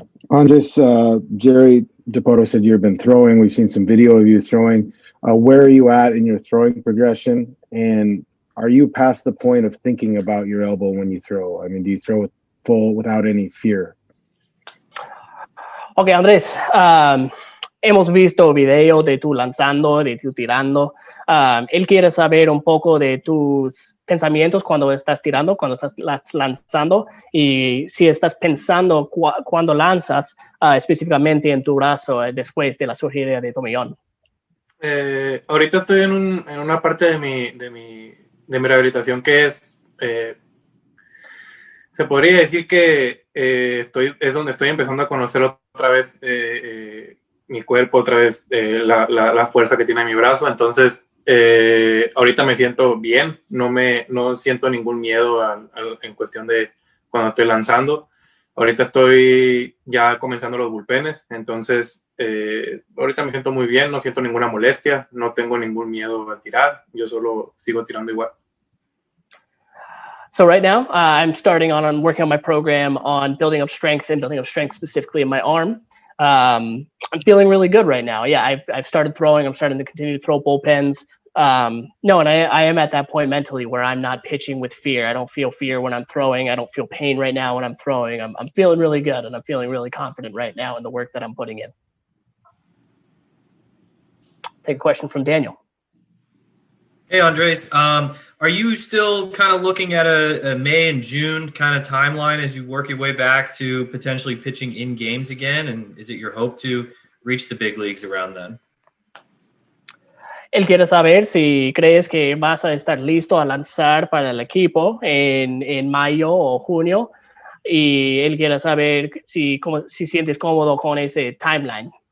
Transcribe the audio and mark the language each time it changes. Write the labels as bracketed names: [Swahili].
[English] Andres, Jerry DePoto said you've been throwing. We've seen some video of you throwing. Where are you at in your throwing progression? And are you past the point of thinking about your elbow when you throw? I mean, do you throw it full without any fear? [Spanish] Ok, Andrés, hemos visto videos de tú lanzando, de tú tirando. Él quiere saber un poco de tus pensamientos cuando estás tirando, cuando estás lanzando, y si estás pensando cuando lanzas específicamente en tu brazo después de la cirugía de tomillón. Ahorita estoy en una parte de mi rehabilitación que es, se podría decir que es donde estoy empezando a conocer otra vez mi cuerpo, otra vez la fuerza que tiene mi brazo. Entonces, ahorita me siento bien, no siento ningún miedo en cuestión de cuando estoy lanzando. Ahorita estoy ya comenzando los bullpenes, entonces ahorita me siento muy bien, no siento ninguna molestia, no tengo ningún miedo a tirar, yo solo sigo tirando igual. [English] So right now, I'm starting on working on my program on building up strength specifically in my arm. I'm feeling really good right now. Yeah, I've started throwing. I'm starting to continue to throw bullpens. No, and I am at that point mentally where I'm not pitching with fear. I don't feel fear when I'm throwing. I don't feel pain right now when I'm throwing. I'm feeling really good, and I'm feeling really confident right now in the work that I'm putting in. Take a question from Daniel. Hey, Andres. Are you still kind of looking at a May and June kind of timeline as you work your way back to potentially pitching in games again? And is it your hope to reach the big leagues around then? [Spanish] Él quiere saber si crees que vas a estar listo a lanzar para el equipo en mayo o junio. Y él quiere saber si sientes cómodo con ese timeline.